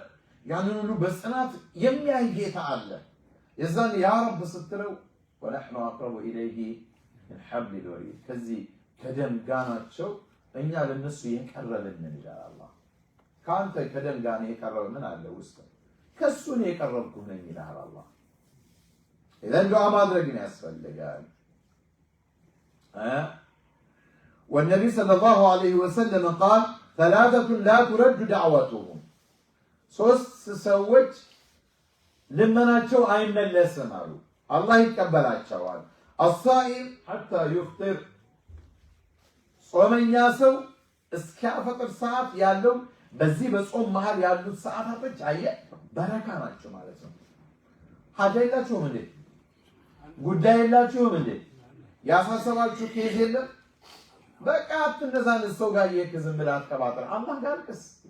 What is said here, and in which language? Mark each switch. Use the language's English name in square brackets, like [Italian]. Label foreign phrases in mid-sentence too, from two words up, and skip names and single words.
[Amharic] ያንን ሁሉ በጽናት የሚያይ ጌታ አለ። የዛን [Arabic] يا رب [Amharic] ስትለው [Arabic] ونحن أقرب إليه من حبل الوريد፣ [Amharic] ከዚህ ከደም ጋናቸው እኛ ለነሱ የቀረብን ይላል አላህ። ከአንተ ከደም ጋና የቀረበ ምን አለ ውስጥ? ከሱ ነው የቀረብኩህ ነኝ ይላል አላህ። ኢዘን ዱዓ ማድረግን ያስፈልጋል። [Arabic] والنبي صلى الله عليه وسلم قال ثلاثة لا ترد دعوتهم [Amharic] ሶስት ሰዎች ልመናቸው አይመለስም አሉ አላህ ይቀበላቸዋል [Arabic] الصائم حتى يفطر [Amharic] ጾመኛ ሰው እስኪያፈጥር ሰዓት ያለው በዚህ በጾም መሃል ያሉት ሰዓታቶች አየ በረካ ናቸው ማለት ነው ሀጃ የላችሁም እንዴ ጉዳይ የላችሁም እንዴ ያሳሰባችሁ ኬዝ የለም በቃ አትነዛን ሰው ጋር የክዝም ብላ አትቀባጥር አላህ ጋር ቅስ